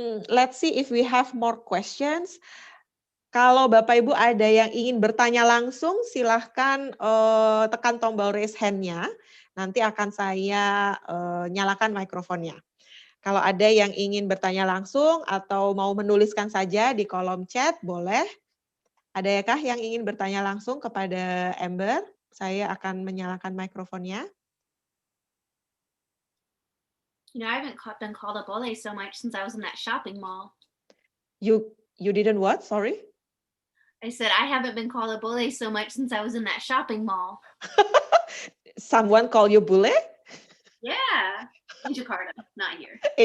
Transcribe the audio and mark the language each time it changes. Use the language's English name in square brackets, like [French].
[English] Let's see if we have more questions. [Indonesian] Kalau Bapak Ibu ada yang ingin bertanya langsung, silahkan tekan tombol raise hand-nya. Nanti akan saya nyalakan mikrofonnya. Kalau ada yang ingin bertanya langsung atau mau menuliskan saja di kolom chat, boleh. Adakah yang ingin bertanya langsung kepada Amber? Saya akan menyalakan mikrofonnya. [English] I haven't been called a bully so much since I was in that shopping mall. You didn't what? Sorry? I said I haven't been called a bully so much since I was in that shopping mall. Someone call you bully? Yeah, in Jakarta, not here.